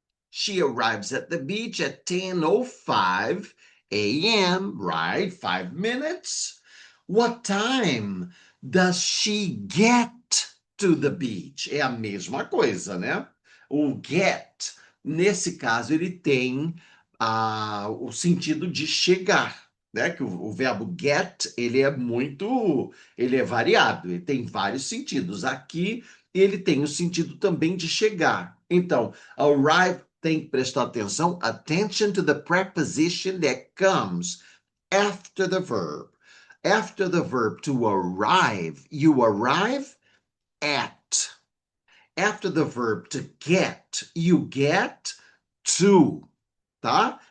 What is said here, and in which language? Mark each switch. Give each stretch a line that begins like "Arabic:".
English: She arrives at the beach at 10:05 a.m., right? 5 minutes. What time does she get to the beach?
Portuguese: É a mesma coisa, né? O get, nesse caso, ele tem o sentido de chegar, né? Que o verbo get, ele é variado, ele tem vários sentidos. Aqui, ele tem o sentido também de chegar. Então, arrive tem que prestar atenção.
English: Attention to the preposition that comes after the verb. After the verb to arrive, you arrive at. After the verb to get, you get to, tá?